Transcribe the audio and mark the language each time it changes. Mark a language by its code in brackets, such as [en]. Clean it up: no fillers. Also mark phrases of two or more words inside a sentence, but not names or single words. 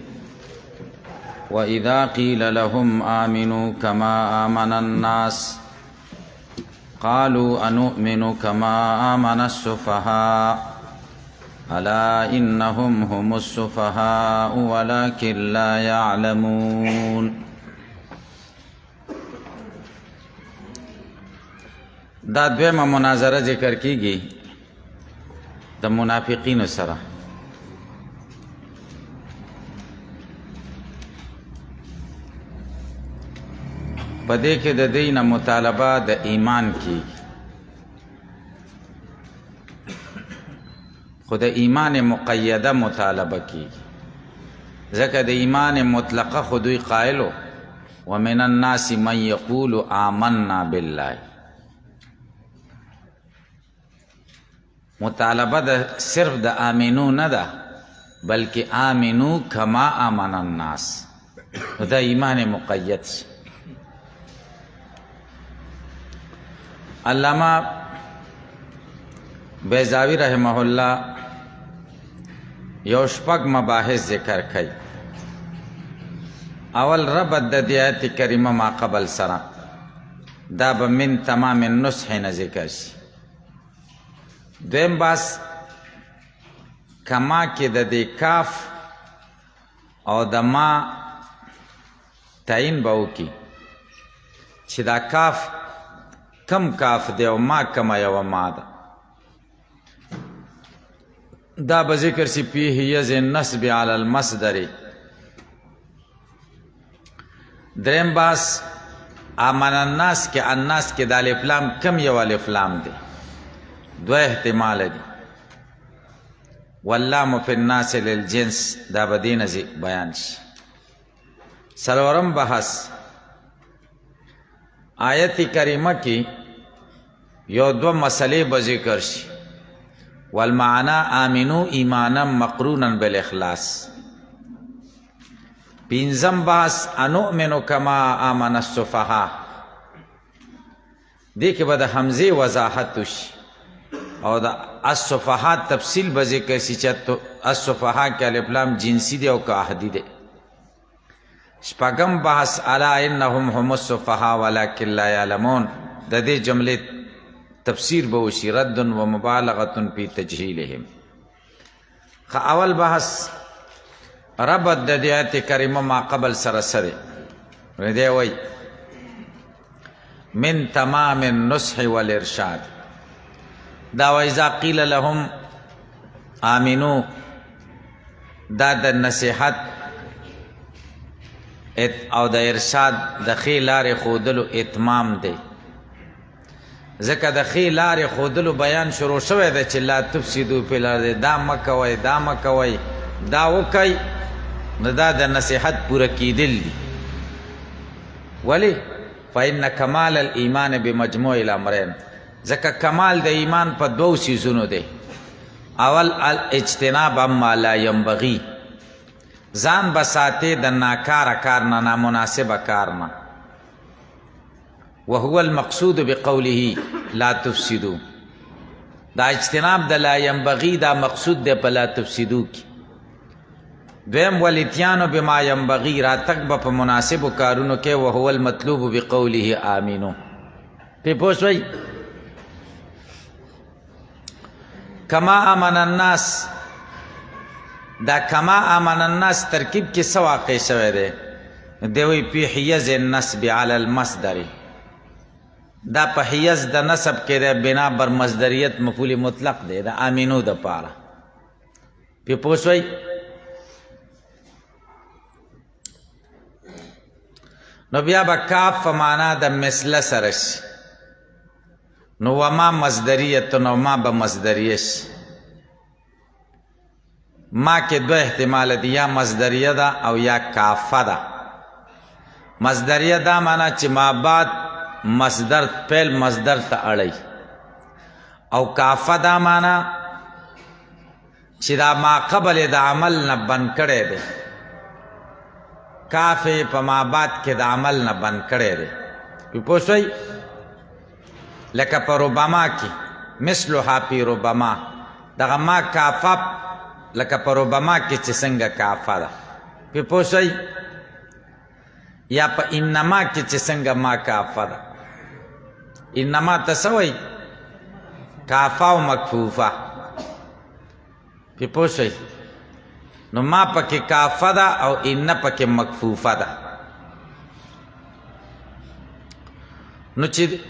[ar] وإذا قيل لهم آمنوا كما آمن الناس قالوا أنؤمن كما آمن السفهاء ألا إنهم هم السفهاء ولكن لا يعلمون. [ps] دا دویمه مناظره ذکر کیږي د منافقینو سره. په دې کې د دوی نه مطالبه د ایمان کیږي، خو د ایمان مقیده مطالبه کیږي، ځکه د ایمان مطلقه خو دوی قائلو [ar] ومن الناس من یقول آمنا بالله. [ps] مطالبه د صرف د آمنو نه ده، بلکې آمنو [ar] کما آمن الناس، [ps] دا ایمان مقید شي. علامه بیضاوی [ar] رحمه الله [ps] یو شپږ مباحث ذکر کړي. اول ربط د دې آیت کریمه [ar] ما قبل [ps] سره، دا به [ar] من تمام النصح [ps] نه ذکر شي. دویم باس کما کې د دې کاف او د ما تعین به وکړي چې دا کاف کم کاف دی او ما کمه یوه ما ده. دا به ذکر شي [ar] فیه یز النصب علی المصدر. [ps] دریم باس [ar] آمن الناس [ps] کې الناس کې د الف لام کم یو الف لام دی، دو احتمال دی. [ar] واللام فی الناس للجنس، [ps] دا به دې نه بیان شي. څلورم بحث آیت کریمه کې یو دو مسئلې به ذکر شي. [ar] والمعنی آمنو ایمانا مقرونا بالاخلاص. [ps] پنځم بحث [ar] انؤمن کما آمن السفهاء، [ps] دې کې به د حمزې وضاحت وشي او د السفهاء تفصیل به ذکر شي چې السفهاء کې الف لام جنسی دی او که عهدي دی. شپږم بحث [ar] الا انهم هم السفهاء ولكن لا يعلمون، [ps] د دې جملې تفسیر به وشي [ar] رد و مبالغه فی تجهیلهم. [ps] اول بحث ربط د دې آیت کریمه [ar] ما قبل [ps] سره سره دی وای [ar] من تمام النصح والارشاد. [ps] دا [ar] وإذا قیل لهم آمنو، [ps] دا د نصیحت او د ارشاد د ښې لارې ښودلو اتمام دی. ځکه د ښې لارې ښودلو بیان شروع شوی دی چې [ar] لا تفسدو فی الارض، [ps] دا مه کوئ دا مه کوئ دا وکئ، نو دا د نصیحت پوره کیدل دي. ولې؟ [ar] فإن کمال الایمان بمجموع الامرین، [ps] ځکه کمال د ایمان په دوو سیزونو دی. اول [ar] الاجتناب اما لا ینبغي، [ps] ځان به ساتې د ناکاره کار نه، نامناسبه کار نه. [ar] وهو المقصود بقوله لا تفسدو، [ps] دا اجتناب د [ar] لا ینبغي [ps] دا مقصود دی په [ar] لا تفسدو [ps] کې. دویم [ar] والاتیانو بما ینبغي، [ps] راتګ به په مناسبو کارونو کې. [ar] وهو المطلوب بقوله آمینو. [ps] پې پوه شوئ؟ [ar] کما آمن الناس، [ps] دا [ar] کما آمن الناس [ps] ترکیب کې څه واقع شوی دی؟ دی وایي [ar] فی حیز النصب علی المصدر، [ps] دا په حیز د نصب کې دی بنا بر مصدریت مفعول مطلق دی د آمینو د پاره. پې پوه شوئ؟ نو بیا به کاف په معنا د مثله سره شي، نو وما مصدریت، نو ما به مصدریه شي. ما کې دو احتمال دی، یا مصدریه ده او یا کافه ده. مصدریه دا معنا چې [ar] ما بعد [ps] مصدر فعل مصدر ته اړی، او کافه دا معنا چې دا [ar] ما قبل [ps] د عمل نه بند کړی دی. کافه په [ar] ما بعد [ps] کې د عمل نه بند کړی دی. پوه شئ؟ لکه په ربما کې [ar] مثلها فی ربما [ps] دغه ما کافه لکه په ربما کې چې څنګه کافه ده پې پوه شئ یا په انما کې چې څنګه ما کافه ده انما ته څه وایي کافه او مکفوفه پې پوه شئ نو ما پکې کافه ده او ان پکې مکفوفه ده نو چې